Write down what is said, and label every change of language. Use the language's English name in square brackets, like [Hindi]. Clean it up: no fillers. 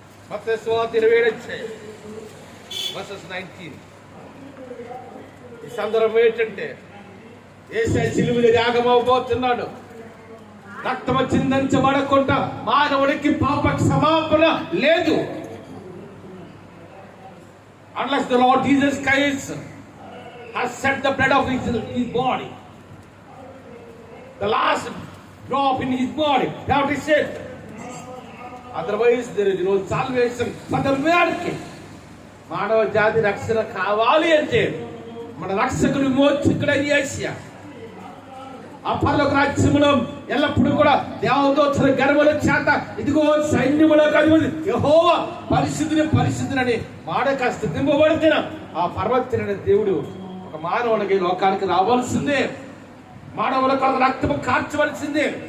[Telugu] మత్తయి సువార్త 27వ అధ్యాయం వర్సెస్ 19. ఈ సందర్భం ఏంటంటే యేసయ్య సిలువలో యాగమవబోతున్నాడు. రక్తము చిందించబడకుండా మానవుడికి పాప క్షమాపణ లేదు. [English] Unless the Lord Jesus Christ has shed the blood of his body, the last drop in his body, that is it. Otherwise there is no salvation for the mankind. [Telugu] మానవ జాతి రక్షణ కావాలి అంటే మన రక్షకుడు మోక్షకుడైన యేసయ్య ఆ పరలోక రాజ్యములో ఎల్లప్పుడూ కూడా దేవదూతల గర్వముల చేత ఇదిగో సైన్యములకు అధిపతి యెహోవా పరిశుద్ధుని మాట కాస్త దింపబడిన ఆ పర్వతమైన దేవుడు ఒక మానవునికి లోకానికి రావాల్సిందే. మానవుల కొరకు రక్తము కార్చవలసిందే.